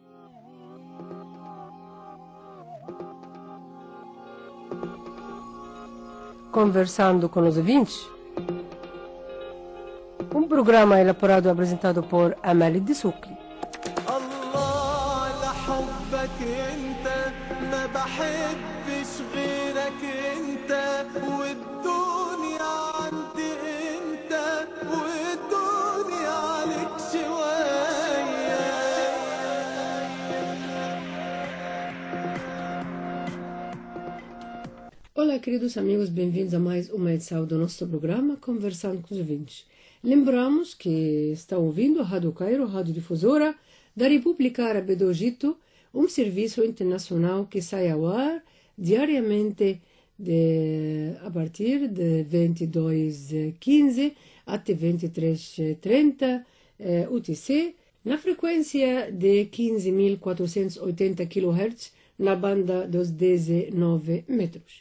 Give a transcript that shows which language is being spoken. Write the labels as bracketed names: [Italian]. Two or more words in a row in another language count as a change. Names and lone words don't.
[Portuguese] Conversando com os ouvintes, um programa elaborado e apresentado por Amélie Dessouky. [Arabic] الله لحبك انت ما بحبش غيرك انت والدنيا عندي انت والدنيا عليك شوية. [Portuguese] Olá, queridos amigos, bem-vindos a mais uma edição do nosso programa Conversando com os Ouvintes. Lembramos que está ouvindo a Rádio Cairo, rádio difusora da República Árabe do Egito, um serviço internacional que sai ao ar diariamente a partir de 22h15 até 23h30 UTC, na frequência de 15.480 kHz, na banda dos 19 metros.